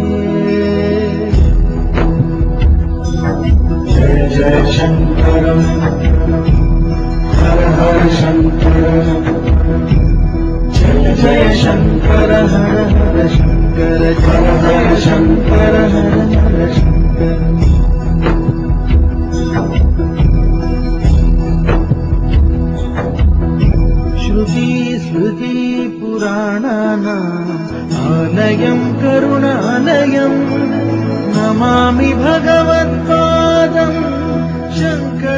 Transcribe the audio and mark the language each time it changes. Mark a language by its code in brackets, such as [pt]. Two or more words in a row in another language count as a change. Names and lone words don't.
[sa] जय जय शंकर हर हर शंकर जय जय शंकर हर हर शंकर हर हर शंकर हर हर शंकर श्रुति स्मृति पुराणानाम् आलयं करुणालयं नमामि भगवत्पादं शंकरं